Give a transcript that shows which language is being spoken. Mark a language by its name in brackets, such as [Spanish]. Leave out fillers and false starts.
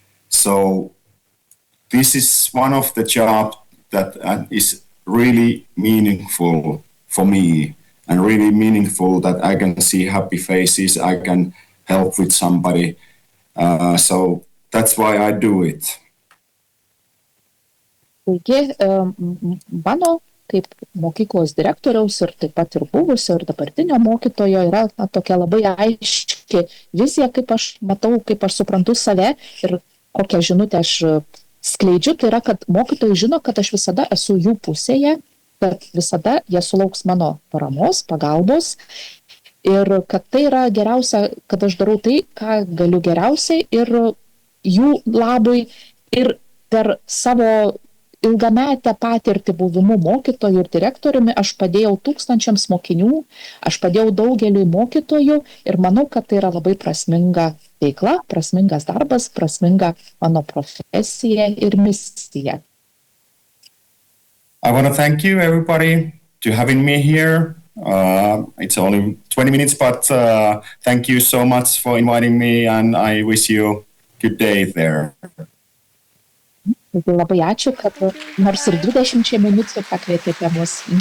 [English] So this is one of the jobs that is really meaningful for me and really meaningful that I can see happy faces, I can help with somebody. So that's why I do it. [Lithuanian] Taigi, mano kaip mokyklos direktoriaus ir taip pat ir buvusio ir dabartinio mokytojo yra tokia labai aiški vizija, kaip aš matau, kaip aš suprantu save ir kokią žinutę aš skleidžiu, tai yra, kad mokytojai žino, kad aš visada esu jų pusėje, kad visada jie sulauks mano paramos, pagalbos ir kad tai yra geriausia, kad aš darau tai, ką galiu geriausiai ir jų labui ir per savo ilgametę patirtį buvimu mokytojų ir direktoriumi aš padėjau tūkstančiams mokinių, aš padėjau daugeliui mokytojų ir manau, kad tai yra labai prasminga veikla, prasmingas darbas, prasminga mano profesija ir misija. [English] I want to thank you everybody to having me here. It's only 20 minutes, but thank you so much for inviting me and I wish you a good day there. [Lithuanian] Taigi labai ačiū, kad nors ir 20 minučių pakvietėte mus.